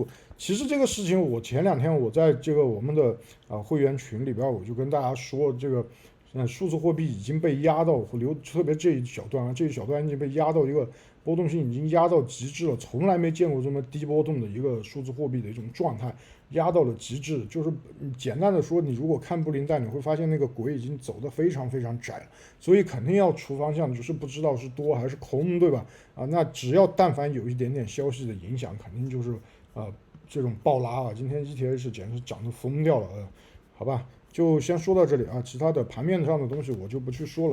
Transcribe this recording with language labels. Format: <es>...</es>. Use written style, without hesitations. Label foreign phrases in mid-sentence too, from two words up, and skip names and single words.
<zh>其實這個事情，我前2天我在這個我們的會員群裡邊，我就跟大家說，這個數字貨幣已經被壓到特別這一小段已經被壓到一個波動性已經壓到極致了，從來沒見過這麼低波動的一個數字貨幣的一種狀態，壓到了極致。就是簡單的說，你如果看布林带，你會發現那個軌已經走得非常非常窄了，所以肯定要出方向，就是不知道是多還是空，对吧？那只要但凡有一點點消息的影響，肯定就是這種暴拉啊。今天 ETH 簡直漲得瘋掉了，好吧？就先說到這裡啊，其他的盤面上的東西我就不去說了。</zh>